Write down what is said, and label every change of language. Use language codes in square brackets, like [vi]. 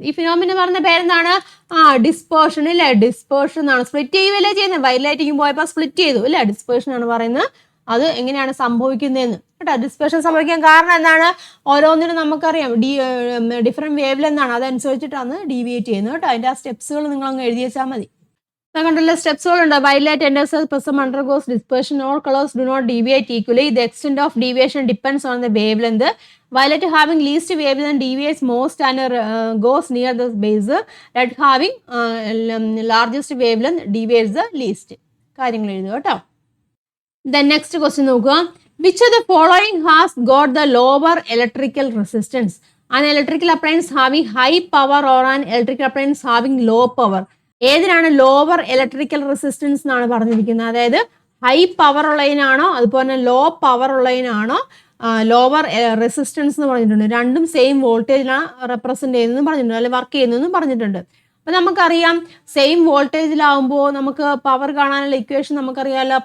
[ml] ഈ ഫിനോമിന പറഞ്ഞ പേരെന്താണ്? ഡിസ്പേർഷൻ ഇല്ലേ? ഡിസ്പേർഷൻ എന്നാണ്. സ്പ്ലിറ്റ് ചെയ്യുകയല്ലേ ചെയ്യുന്നത്? വൈറ്റ് ലൈറ്റിംഗ് പോയപ്പോൾ സ്പ്ലിറ്റ് ചെയ്തു ഇല്ലേ? ഡിസ്പേർഷൻ ആണ് പറയുന്നത്. അത് എങ്ങനെയാണ് സംഭവിക്കുന്നതെന്ന് കേട്ടോ. ഡിസ്പേർഷൻ സംഭവിക്കാൻ കാരണം എന്താണ്? ഓരോന്നിനും നമുക്കറിയാം ഡിഫറെൻറ്റ് വേവ് ലെന്താണ്, അതനുസരിച്ചിട്ടാണ് ഡീവിയേറ്റ് ചെയ്യുന്നത് കേട്ടോ. അതിൻ്റെ ആ സ്റ്റെപ്സുകൾ നിങ്ങളങ്ങ് എഴുതി വെച്ചാൽ മതി. കണ്ടല്ലോ സ്റ്റെപ്സുകളുണ്ട്. [en] White light enters the prism undergoes dispersion. All colors do not deviate equally. The extent of deviation depends on the wavelength. Violet having least wavelength deviates most and goes near the base. Red having largest wavelength deviates the least. [ml] കാര്യങ്ങൾ എഴുതുക കേട്ടോ. [en] Then next question [ml] നോക്കുക. [en] Which of the following has got the lower electrical resistance? An electrical appliance having high power or an electrical appliance having low power? [ml] ഏതിനാണ് lower electrical resistance എന്നാണ് പറഞ്ഞിരിക്കുന്നത്? അതായത് high power ഉള്ളതിനാണോ അതുപോലെ തന്നെ low power ഉള്ളതിനാണോ lower resistance എന്ന് പറഞ്ഞിട്ടുണ്ട്. രണ്ടും same വോൾട്ടേജിലാണ് represent ചെയ്യുന്നതെന്ന് പറഞ്ഞിട്ടുണ്ട്, അല്ലെങ്കിൽ വർക്ക് ചെയ്യുന്നതെന്നും പറഞ്ഞിട്ടുണ്ട്. അപ്പം നമുക്കറിയാം സെയിം വോൾട്ടേജിലാവുമ്പോൾ നമുക്ക് പവർ കാണാനുള്ള ഇക്വേഷൻ നമുക്കറിയാമല്ലോ.